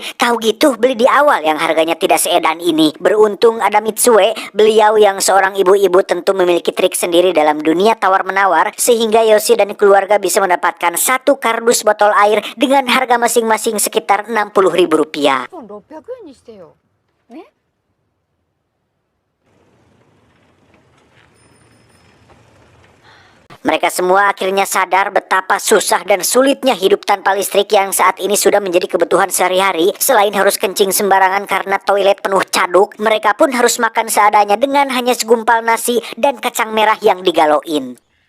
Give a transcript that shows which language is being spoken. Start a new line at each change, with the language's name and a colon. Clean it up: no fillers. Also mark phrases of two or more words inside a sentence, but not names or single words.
Indonesian: Tahu gitu beli di awal yang harganya tidak seedan ini. Beruntung ada Mitsue, beliau yang seorang ibu-ibu tentu memiliki trik sendiri dalam dunia tawar-menawar, sehingga Yoshi dan keluarga bisa mendapatkan satu kardus botol air dengan harga masing-masing sekitar 60.000 rupiah.
Japanese: 600 円にしてよ。え？
Indonesian: Mereka semua akhirnya sadar betapa susah dan sulitnya hidup tanpa listrik yang saat ini sudah menjadi kebutuhan sehari-hari. Selain harus kencing sembarangan karena toilet penuh caduk, mereka pun harus makan seadanya dengan hanya segumpal nasi dan kacang merah yang digaloin.